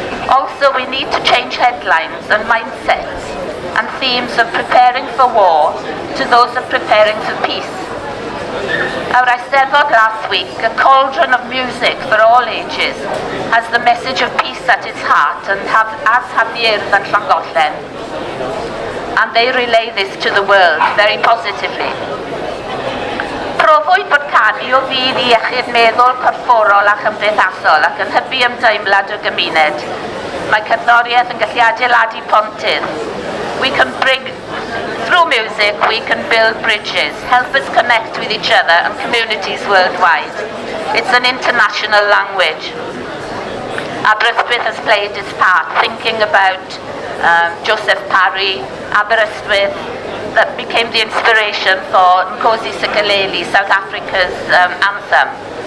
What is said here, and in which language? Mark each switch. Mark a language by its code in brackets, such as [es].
[en] Also, we need to change headlines and mindsets and themes of preparing for war to those of preparing for peace. Our Eisteddfod last week, a cauldron of music for all ages, has the message of peace at its heart, and as have the Urdd and Llangollen. And they relay this to the world very positively. [cy] Profwyd bod canu o fydd i iechyd meddwl corfforol a chymdeithasol ac yn hybu ymdeimlad o gymuned. Mae cerddoriaeth yn gallu adeiladu pontydd. [en] We can bring, through music, we can build bridges, help us connect with each other and communities worldwide. It's an international language. Aberystwyth has played its part, thinking about Joseph Parry, Aberystwyth, that became the inspiration for Nkosi Sikeleli, South Africa's anthem.